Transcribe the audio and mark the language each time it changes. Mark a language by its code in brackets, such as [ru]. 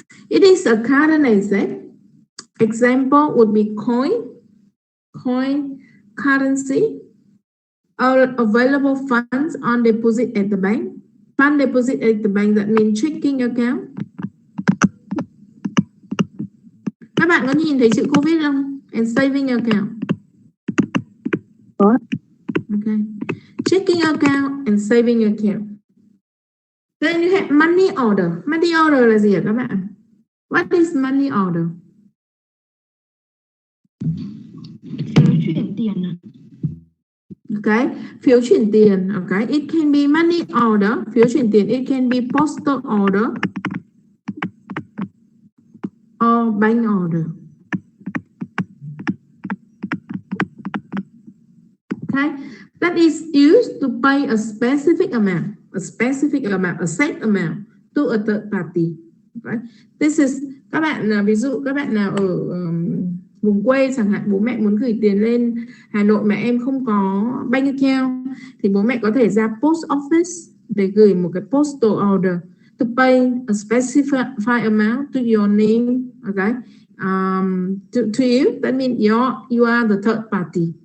[en] It is a current asset. Example would be coin, currency, or available funds on deposit at the bank. Fund deposit at the bank, that means checking account. [vi] Các bạn có nhìn thấy chữ COVID không? [en] And saving account. Okay. Checking account and saving account. Then you have money order. [vi] Money order là gì hả các bạn? [en] What is money order? [vi] Phiếu chuyển tiền. Okay, phiếu chuyển tiền. [en] Okay, it can be money order, [vi] phiếu chuyển tiền. [en] It can be postal order or bank order. Okay, that is used to pay a specific amount, a set amount to a third party. Okay, this is [vi] các bạn ví dụ các bạn nào ở vùng quê chẳng hạn, bố mẹ muốn gửi tiền lên Hà Nội mà em không có bank account thì bố mẹ có thể ra post office để gửi một cái [en] postal order to pay a specified amount to your name. Okay, to you, that means you are the third party.